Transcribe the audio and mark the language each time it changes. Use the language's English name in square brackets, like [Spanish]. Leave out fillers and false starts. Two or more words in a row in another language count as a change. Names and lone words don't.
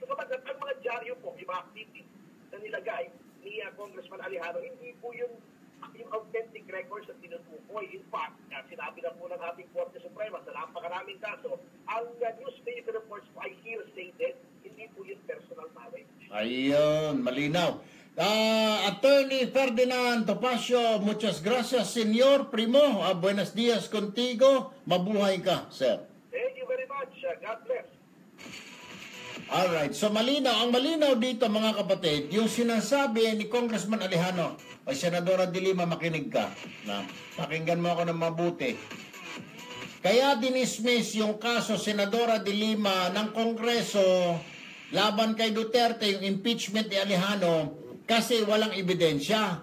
[Filipino] Kung naman ang mga dyaryo po, yung mga activities na nilagay ni Congressman Alejano, hindi po yung [English] authentic records [Filipino] na tinutukoy. [English] In fact, [Filipino] sinabi na po ng ating Korte Suprema sa napakaraming kaso, ang [English] newspaper reports [Filipino] po ay hearsay din, hindi po yung [English] personal knowledge. [Filipino] Ayun, malinaw. Attorney Ferdinand Topacio, [Spanish] muchas gracias, Senyor Primo. Buenos días contigo. [Filipino] Mabuhay ka, sir. [English] Thank you very much. God bless. [Filipino] Alright, so malinaw. Ang malinaw dito, mga kapatid, yung sinasabi ni Congressman Alejano, o Senadora de Lima, makinig ka. Pakinggan mo ako ng mabuti. Kaya dinismiss yung kaso Senadora de Lima ng Kongreso laban kay Duterte, yung impeachment ni Alejano, kasi walang ebidensya.